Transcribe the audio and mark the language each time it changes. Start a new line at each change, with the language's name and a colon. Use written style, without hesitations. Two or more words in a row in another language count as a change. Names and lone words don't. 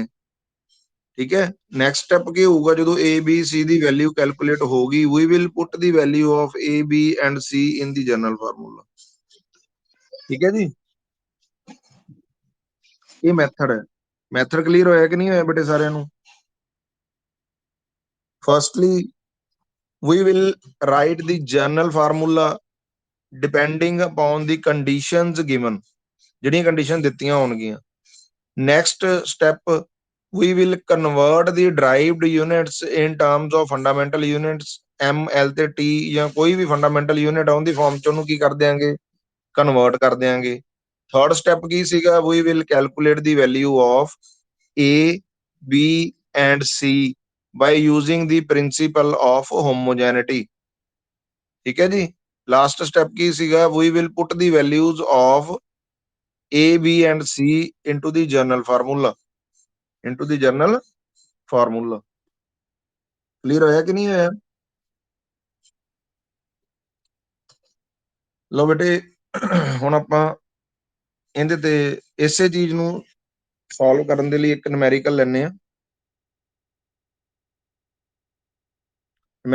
Punjabi: ਠੀਕ ਹੈ।
English: next step
Punjabi: ਕੀ ਹੋਊਗਾ? ਜਦੋਂ A, B, C ਦੀ
English: value calculate
Punjabi: ਹੋ ਗਈ,
English: we will put the value of A, B and C in the general formula.
Punjabi: ਠੀਕ ਹੈ ਜੀ। ਇਹ ਮੈਥਡ ਹੈ। ਮੈਥਡ ਕਲੀਅਰ ਹੋਇਆ ਕਿ ਨਹੀਂ ਹੋਇਆ ਬੇਟੇ ਸਾਰਿਆਂ ਨੂੰ?
English: ਫਰਸਟਲੀ we will write the general formula depending upon the conditions given।
Punjabi: ਜਿਹੜੀਆਂ ਕੰਡੀਸ਼ਨ ਦਿੱਤੀਆਂ ਹੋਣਗੀਆਂ।
English: next step, we will convert the derived units in terms of fundamental units ML ਤੇ T,
Punjabi: ਜਾਂ ਕੋਈ ਵੀ
English: fundamental unit
Punjabi: ਆਉਣ ਦੀ ਫਾਰਮ ਚ ਉਹਨੂੰ ਕੀ ਕਰ ਦਿਆਂਗੇ? ਕਨਵਰਟ ਕਰ ਦਿਆਂਗੇ।
English: third step
Punjabi: ਕੀ ਸੀਗਾ?
English: we will calculate the value of A, B and C by using the principle of homogeneity।
Punjabi: ਠੀਕ ਹੈ ਜੀ।
English: last step
Punjabi: ਕੀ ਸੀਗਾ?
English: we will put the values of A, B and C into the general formula। into the general formula।
Punjabi: ਕਲੀਅਰ ਹੋਇਆ ਕਿ ਨਹੀਂ ਹੋਇਆ? ਲਓ ਬੇਟੇ, ਹੁਣ ਆਪਾਂ ਇਹਦੇ ਤੇ ਇਸੇ ਚੀਜ਼ ਨੂੰ ਸੋਲਵ ਕਰਨ ਦੇ ਲਈ ਇੱਕ ਨੂਮੈਰੀਕਲ ਲੈਣੇ ਆ। ਨੂਮੈਰੀਕਲ ਚ ਕੀ ਕਹਿੰਦਾ ਹੈ?